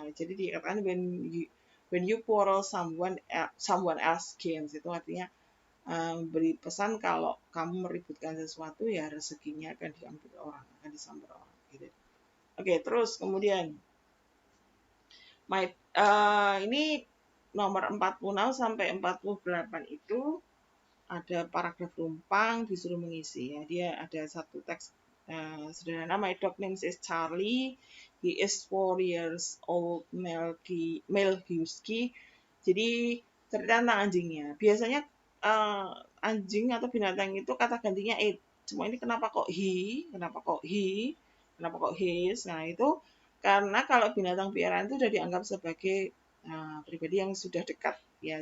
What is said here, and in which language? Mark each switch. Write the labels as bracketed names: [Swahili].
[Indonesian] Jadi dikatakan [English] when you quarrel someone else gains, [Indonesian] itu artinya beri pesan kalau kamu meributkan sesuatu ya rezekinya akan diambil orang, akan disambar orang gitu. Oke, terus kemudian ini nomor 46 sampai 48 itu ada paragraf rumpang disuruh mengisi ya. Dia ada satu teks sederhana. [English] My dog name is Charlie. He is 4 years old, male husky. [Indonesian] Jadi cerita tentang anjingnya. Biasanya anjing atau binatang itu kata gantinya it. Cuma ini kenapa kok he, kenapa kok he, kenapa kok his. Nah itu karena kalau binatang piaraan itu sudah dianggap sebagai pribadi yang sudah dekat ya.